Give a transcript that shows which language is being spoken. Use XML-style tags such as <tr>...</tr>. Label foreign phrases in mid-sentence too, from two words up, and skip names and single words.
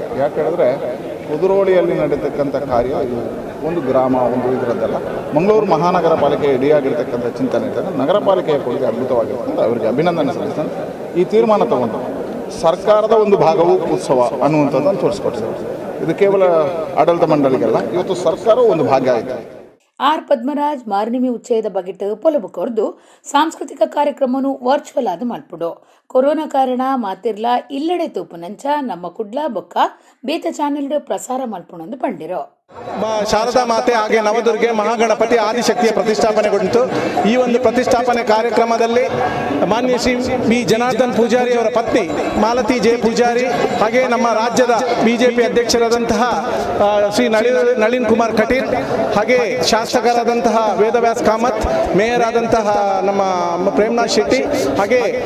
<kn>ಯಾಕೆ ಹೇಳಿದ್ರೆ ಕುದುರೋಳಿಯಲ್ಲಿ ನಡೀತಕ್ಕಂಥ ಕಾರ್ಯ ಇದು ಒಂದು ಗ್ರಾಮ ಒಂದು ಇದರದ್ದಲ್ಲ, ಮಂಗಳೂರು ಮಹಾನಗರ ಪಾಲಿಕೆ ಇಡಿಯಾಗಿರ್ತಕ್ಕಂಥ ಚಿಂತನೆ ಇದ್ದಾಗ ನಗರ ಪಾಲಿಕೆಯ ಕೊಡುಗೆ ಅದ್ಭುತವಾಗಿರ್ತದೆ. ಅವರಿಗೆ ಅಭಿನಂದನೆ ಸಲ್ಲಿಸ್ತೇನೆ. ಈ ತೀರ್ಮಾನ ತಗೊಂಡು ಸರ್ಕಾರದ ಒಂದು ಭಾಗವು ಉತ್ಸವ ಅನ್ನುವಂಥದ್ದನ್ನು ತೋರಿಸ್ಕೊಡ್ತೇವೆ. ಇದು ಕೇವಲ ಆಡಳಿತ ಮಂಡಳಿಗೆಲ್ಲ, ಇವತ್ತು ಸರ್ಕಾರವೂ ಒಂದು ಭಾಗ ಆಯಿತು.</kn> <tcy>ಆರ್ ಪದ್ಮರಾಜ್ ಮಾರ್ನಿಮಿ ಉಚ್ಚಯದ ಬಗೆಟ್ ಪೊಲಬು ಕೊರ್ದು ಸಾಂಸ್ಕೃತಿಕ ಕಾರ್ಯಕ್ರಮನು ವರ್ಚುವಲ್ ಆದ ಮಲ್ಪುಡು. ಕೊರೋನಾ ಕಾರಣ ಮಾತಿರ್ಲ ಇಲ್ಲೆಡೆ ತೂಪುನಂಚ ನಮ್ಮ ಕುಡ್ಲ ಬೊಕ್ಕ ಬೇತ ಚಾನೆಲ್ ಪ್ರಸಾರ ಮಲ್ಪುಣಂದು ಪಂಡಿರು.</tcy> <kn>ಶಾರದಾ ಮಾತೆ ಹಾಗೆ ನವದುರ್ಗೆ ಮಹಾಗಣಪತಿ ಆದಿಶಕ್ತಿಯ ಪ್ರತಿಷ್ಠಾಪನೆಗೊಂಡಿತು. ಈ ಒಂದು ಪ್ರತಿಷ್ಠಾಪನೆ ಕಾರ್ಯಕ್ರಮದಲ್ಲಿ ಮಾನ್ಯ ಶ್ರೀ ಬಿ ಜನಾರ್ದನ್ ಪೂಜಾರಿ ಅವರ ಪತ್ನಿ ಮಾಲತಿ ಜೆ ಪೂಜಾರಿ, ಹಾಗೆ ನಮ್ಮ ರಾಜ್ಯದ ಬಿಜೆಪಿ ಅಧ್ಯಕ್ಷರಾದಂತಹ ಶ್ರೀ ನಳಿನ್ ಕುಮಾರ್ ಕಟೀಲ್, ಹಾಗೆ ಶಾಸಕರಾದಂತಹ ವೇದವ್ಯಾಸ್ ಕಾಮತ್, ಮೇಯರ್ ಆದಂತಹ ನಮ್ಮ ಪ್ರೇಮನಾಥ್ ಶೆಟ್ಟಿ, ಹಾಗೆ</kn>